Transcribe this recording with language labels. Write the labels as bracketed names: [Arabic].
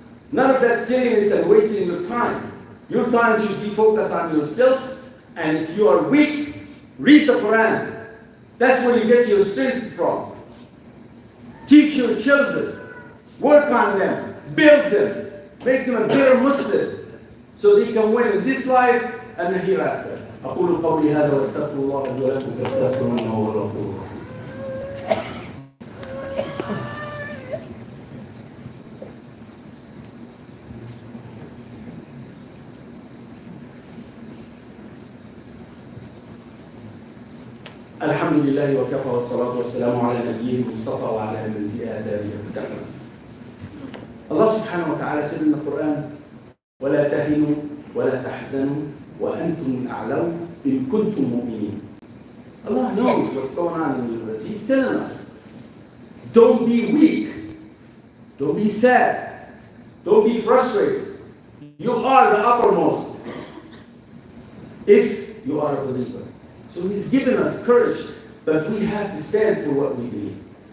[English] None of that silliness and wasting your time. Your time should be focused on yourself, and if you are weak, read the Quran. That's where you get your strength from. Teach your children. Work on them. Build them. Make them a better Muslim so they can win in this life and the hereafter. [Arabic] أقول قولي هذا واستغفر الله لي ولكم فاستغفروه إنه هو الغفور الرحيم. الحمد لله وكفى والصلاة والسلام على نبيه المصطفى وعلى من بآثاره اقتفى. [English] Allah subhanahu wa ta'ala said in the Quran, [Arabic] ولا تهنوا ولا تحزنوا وأنتم أعلم إن كنتم مؤمنين. [English] Allah knows what's going on in the universe. He's telling us, don't be weak, don't be sad, don't be frustrated. You are the uppermost if you are a believer. So He's given us courage, but we have to stand for what we believe.